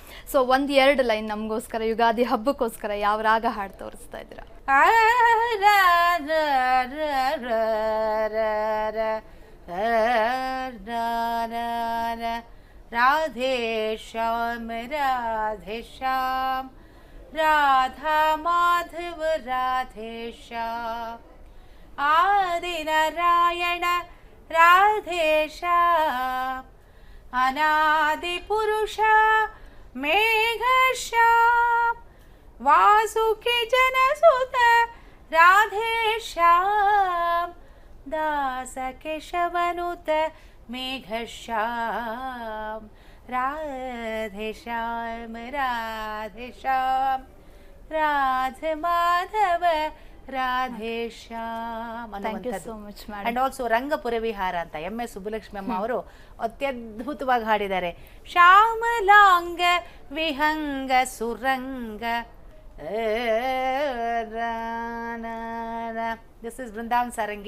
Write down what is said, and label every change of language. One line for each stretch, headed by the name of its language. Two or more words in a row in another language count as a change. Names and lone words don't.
Kannada: ಸೊ 1-2 ಲೈನ್ ನಮಗೋಸ್ಕರ ಯುಗಾದಿ ಹಬ್ಬಕ್ಕೋಸ್ಕರ ಯಾವ ರಾಗ ಹಾಡು ತೋರಿಸ್ತಾ ಇದ್ದೀರಾ?
Sanskrit: ರಾಧೇ ಶ್ಯಾಮ್ ರಾಧೇ ಶ್ಯಾಮ್, राधा माधव राधेशा, आदि नारायण राधेशा, अनादि पुरुष मेघशा, वासुकी जनसुत राधेशा, दास केशवनुत मेघशा, राधेश्याम राधेश्याम, राधा माधव ರಾಧೇಶ್ಯಾಮ್.
English: and also
Kannada: ರಂಗಪುರವಿಹಾರ ಅಂತ MS ಸುಬ್ಬಲಕ್ಷ್ಮಿ ಅಮ್ಮ ಅವರು ಅತ್ಯದ್ಭುತವಾಗಿ ಹಾಡಿದ್ದಾರೆ.
Sanskrit: ಶ್ಯಾಮಲಾಂಗ ವಿಹಂಗ ಸುರಂಗ,
English: this is Brindavan Saarangi.